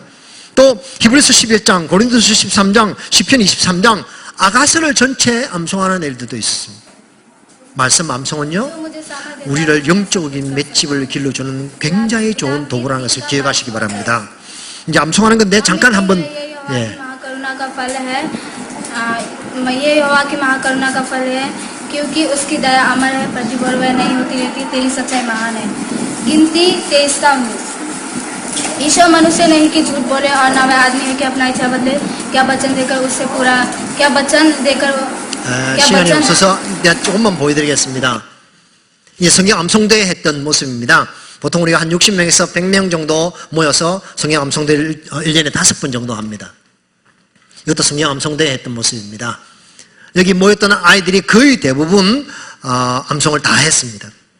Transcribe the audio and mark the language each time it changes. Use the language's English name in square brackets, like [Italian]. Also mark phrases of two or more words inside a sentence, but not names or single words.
[Korean] 또 히브리서 11장, 고린도서 13장, 시편 23장 아가서를 전체 암송하는 애들도 있습니다. 말씀 암송은요 우리를 영적인 맷집을 길러주는 굉장히 좋은 도구라는 것을 기억하시기 바랍니다. 이제 암송하는 건데 잠깐 한번 예. [Hindi] ये यहोवा की महाकरुणा का फल है क्योंकि उसकी दया अमर है प्रतिभा और वह नहीं होती रहती तेरी सच्चाई महान है। गिनती 23 का 19 ईश्वर मनुष्य नहीं कि झूठ बोले और ना वह आदमी है कि अपना इच्छा बदले क्या वचन देकर उससे पूरा क्या वचन देकर [Korean] 시간이 없어서 조금만 보여드리겠습니다. 이 성경 암송대회 했던 모습입니다. 보통 우리가 한 60명에서 100명 정도 모여서 성경 암송대회를 1년에 5번 정도 합니다. 이것도 성경 암송대회 했던 모습입니다. 여기 모였던 아이들이 거의 대부분 암송을 다 했습니다.